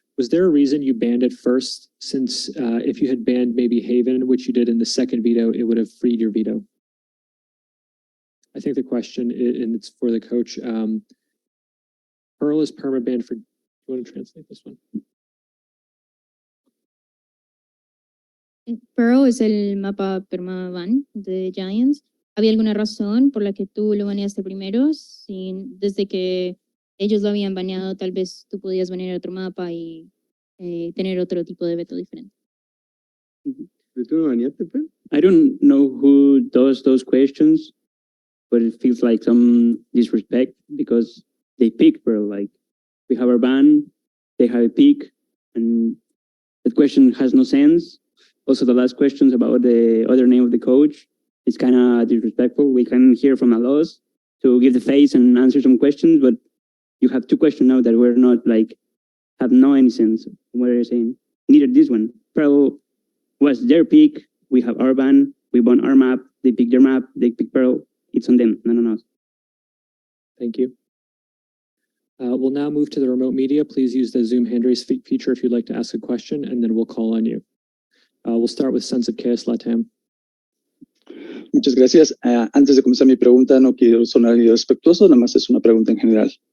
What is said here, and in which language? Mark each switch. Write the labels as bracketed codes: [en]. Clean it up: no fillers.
[en] Was there a reason you banned it first? Since if you had banned maybe Haven, which you did in the second veto, it would have freed your veto. I think the question, and it's for the coach, Pearl is perma-banned for, do you want to translate this one? [es] Pearl es el mapa permaban de Giants. ¿Había alguna razón por la que tú lo baneaste primero? Desde que ellos lo habían baneado, tal vez tú podías banear otro mapa y tener otro tipo de veto diferente. ¿Tú lo baneaste, pues? [en] I don't know who does those questions, but it feels like some disrespect because they pick Pearl. Like, we have our ban, they have a pick, and that question has no sense. Also, the last questions about the other name of the coach is kind of disrespectful. We can hear from Alos to give the face and answer some questions, but you have two questions now that were not like, have no any sense. What are you saying? Neither this one. Pearl was their pick. We have our ban. We won our map. They picked their map. They picked Pearl. It's on them, not on us. Thank you. We'll now move to the remote media. Please use the Zoom hand raise feature if you'd like to ask a question, and then we'll call on you. We'll start with Sons of Chaos Latam. [es] Muchas gracias. Antes de comenzar mi pregunta, no quiero sonar irrespetuoso, nada más es una pregunta en general.